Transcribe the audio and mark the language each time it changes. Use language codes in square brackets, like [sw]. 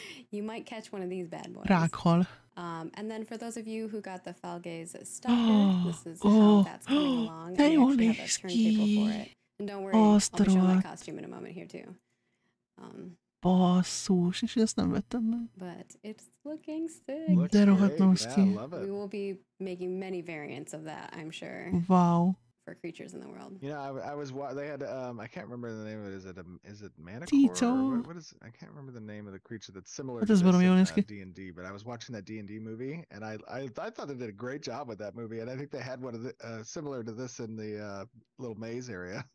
[en] You might catch one of these bad boys. [hu] Rákhal. [en] And then for those of you who got the Falgaze Stalker, this is how that's coming along. And we actually have a turntable for it. And don't worry, I'll be showing that costume in a moment here too. [hu] Basszus, és ezt nem vettem meg. [en] But it's looking sick. [hu] De rohadt néz ki. [en] We will be making many variants of that, I'm sure. Wow. For creatures in the world. You know, I was they had I can't remember the name of it. Is it Manicore? Tito. What is I can't remember the name of the creature that's similar to this in D&D, but I was watching that D&D movie and I thought they did a great job with that movie, and I think they had one of the similar to this in the little maze area.